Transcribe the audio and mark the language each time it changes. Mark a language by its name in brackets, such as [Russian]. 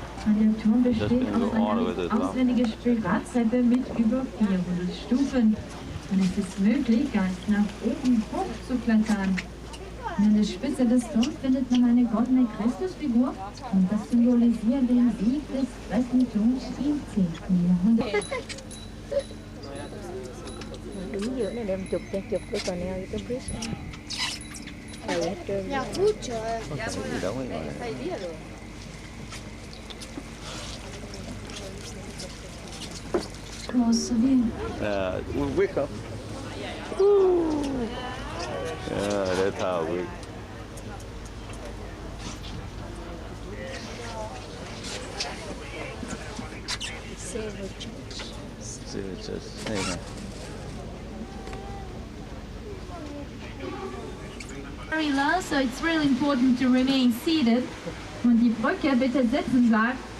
[German] Und der Turm besteht aus einer auswendigen Spirattreppe mit über 400 Stufen. Und es ist möglich, ganz nach oben hoch zu klettern. Und an der Spitze des Turms findet man eine goldene Christusfigur. Und das symbolisiert den Sieg des Christentums im 10. Jahrhundert. [Vietnamese] Đứng giữa này đem chụp cái canal với cái bridge. Đầy hết trơn. Gì đâu ấy gọi là. [English] Close view. Wake up. Yeah, that's how we. Silver Church. [Vietnamese] Silver Church. Đây nè. [English] Very low, so it's really important to remain seated. [German] Und die Brücke bitte sitzen bleiben.